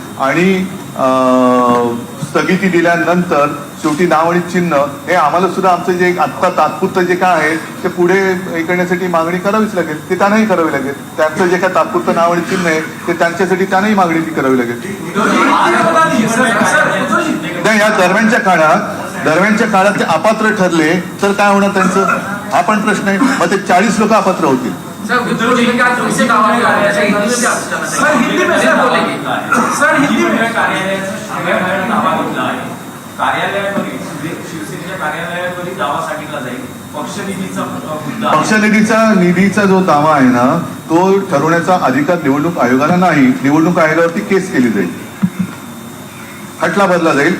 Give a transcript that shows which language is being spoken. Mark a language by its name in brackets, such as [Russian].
[Marathi] आणि स्थगिती दिल्यानंतर शेवटी नाव आणि चिन्ह हे आम्हाला सुद्धा आमचं जे आत्ता तात्पुरतं जे काय आहे ते पुढे हे करण्यासाठी मागणी करावीच लागेल. ते त्यांनाही करावी लागेल. त्यांचं जे काय तात्पुरतं नाव आणि चिन्ह आहे ते त्यांच्यासाठी त्यांनाही मागणी ती करावी लागेल. या दरम्यानच्या काळात ते अपात्र ठरले तर काय होणार त्यांचं? हा पण प्रश्न आहे. मग ते 40 लोक अपात्र होतील. [Hindi] सर विद्रोह लिखा कैसे गाँव आ रहे हैं सर हिंदी में सर बोलेंगे सर हिंदी में [Marathi] कार्यालयात दावा घेतला आहे. कार्यालयामध्ये शिवसेनेच्या कार्यालयामध्ये दावा सांगितला जाईल. पक्षनिधीचा मुद्दा निधीचा जो दावा आहे ना तो ठरवण्याचा अधिकार निवडणूक आयोगाला नाही. निवडणूक आयोगावरती केस केली जाईल, खटला भरला जाईल.